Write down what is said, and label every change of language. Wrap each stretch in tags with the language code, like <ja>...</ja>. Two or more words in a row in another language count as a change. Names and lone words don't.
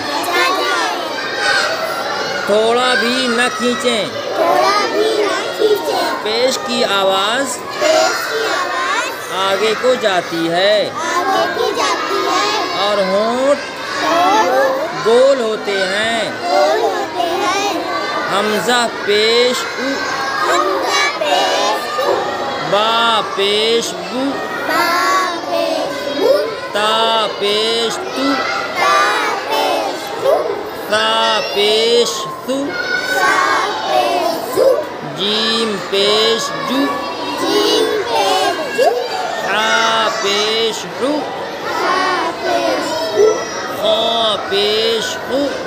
<ur>تھوڑا بھی نہ کھینچیں۔ پیش کی آواز آگے کو جاتی ہے اور ہونٹ گول ہوتے ہیں۔ حمزہ پیش او، با پیش بو، تا پیش تو، تا پیش ثو، جیم پیش جو، حا پیش حو، خا پیش خو،</ur>